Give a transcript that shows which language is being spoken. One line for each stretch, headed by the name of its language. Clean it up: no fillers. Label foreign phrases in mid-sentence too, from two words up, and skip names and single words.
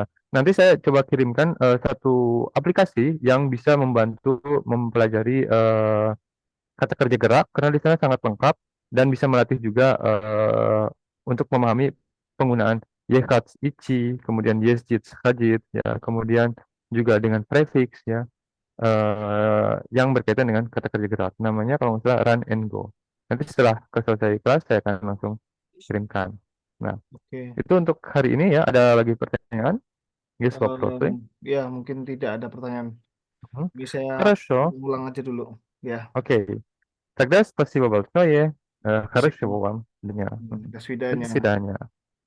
Indonesian: Nanti saya coba kirimkan satu aplikasi yang bisa membantu mempelajari kata kerja gerak karena di sana sangat lengkap dan bisa melatih juga untuk memahami penggunaan
Russian: ехать идти,
Indonesian: kemudian
Russian: ездить ходить
Indonesian: ya, kemudian juga dengan prefix ya yang berkaitan dengan kata kerja gerak. Namanya kalau nggak salah Run and Go. Nanti setelah selesai kelas saya akan langsung kirimkan. Nah, Oke. itu untuk hari ini ya. Ada lagi pertanyaan? Guys, Em, Profe? ya, mungkin tidak ada pertanyaan. Mhm. Ini saya
Russian: Хорошо.
Indonesian: ulang aja dulu. Ya,
Russian: Окей. Тогда спасибо большое.
Indonesian: kasih.
Russian: Хорошего вам дня. Мгм. До До свидания. свидания.